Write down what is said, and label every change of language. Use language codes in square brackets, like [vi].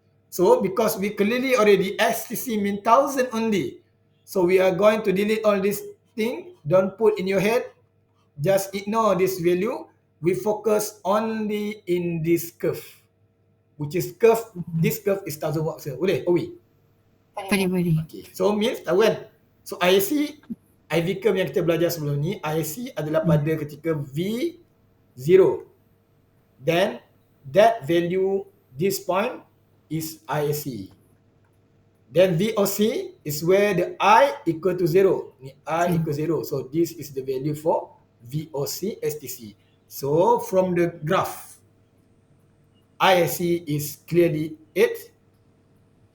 [en] So because we clearly already STC mean 1000 only, so we are going to delete all this thing. Don't put in your head. Just ignore this value. We focus only in this curve, which is curve. This curve is 1000 watt. Boleh? Owi? [ms] Boleh. [en] Okay. So means tahu kan? [ms] So IC IV curve yang kita belajar sebelum ni, IC adalah pada ketika V0. [en] Then that value, this point is IC. Then VOC is where the I equal to 0. Ni I equal 0. So this is the value for VOC STC. So from the graph, IC is clearly 8.